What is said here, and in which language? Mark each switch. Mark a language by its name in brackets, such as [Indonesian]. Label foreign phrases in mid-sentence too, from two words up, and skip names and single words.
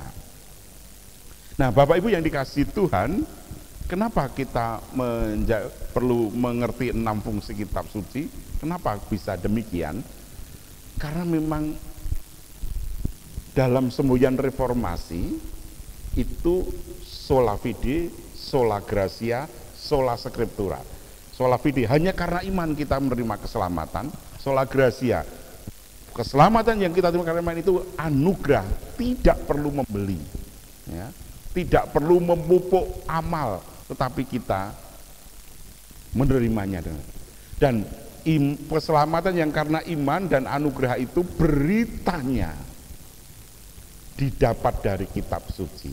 [Indonesian] Nah, Bapak Ibu yang dikasihi Tuhan, kenapa kita perlu mengerti 6 fungsi kitab suci? Kenapa bisa demikian? Karena memang dalam semboyan reformasi itu [Latin] sola fide, sola gratia, sola scriptura. Sola fide [Indonesian] hanya karena iman kita menerima keselamatan, [Latin] sola gratia [Indonesian] keselamatan yang kita terima karena iman itu anugerah, tidak perlu membeli, ya, tidak perlu memupuk amal, tetapi kita menerimanya. Dan keselamatan yang karena iman dan anugerah itu beritanya didapat dari kitab suci.